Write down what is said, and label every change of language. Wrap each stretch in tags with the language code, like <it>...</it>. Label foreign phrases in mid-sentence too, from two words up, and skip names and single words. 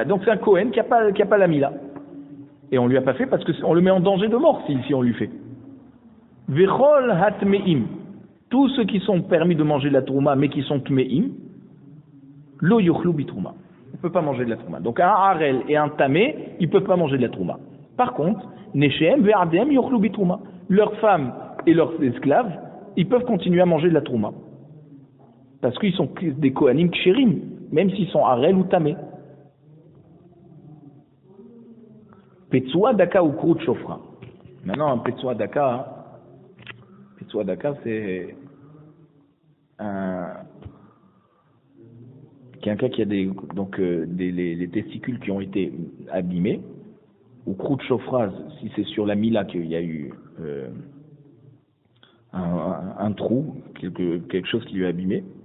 <fr>Donc c'est un Kohen qui a pas la Mila. Et on ne lui a pas fait parce qu'on le met en danger de mort si on lui fait.</fr> <he>וכל הטמאים,</he> <fr>tous ceux qui sont permis de manger de la trouma mais qui sont tmeim,</fr> <he>לא יאכלו בתרומה.</he> <fr>On ne peut pas manger de la trouma. Donc un harel et un tamé, ils ne peuvent pas manger de la trouma. Par contre,</fr> <he>נשיהם ועבדיהם יאכלו בתרומה.</he> <fr>Leurs femmes et leurs esclaves, ils peuvent continuer à manger de la trouma. Parce qu'ils sont des</fr> <he>כהנים כשרים,</he> <fr>même s'ils sont harel ou tamé.</fr> <he>פצוע דכא או כרות שפכה.</he> <fr>Maintenant, un</fr> <he>פצוע דכא,</he> <fr>c'est quelqu'un qui a les testicules qui ont été abîmés, ou</fr> <he>כרות שפכה,</he> <fr>si c'est sur la mila qu'il y a eu un trou, quelque chose qui lui a abîmé.</fr>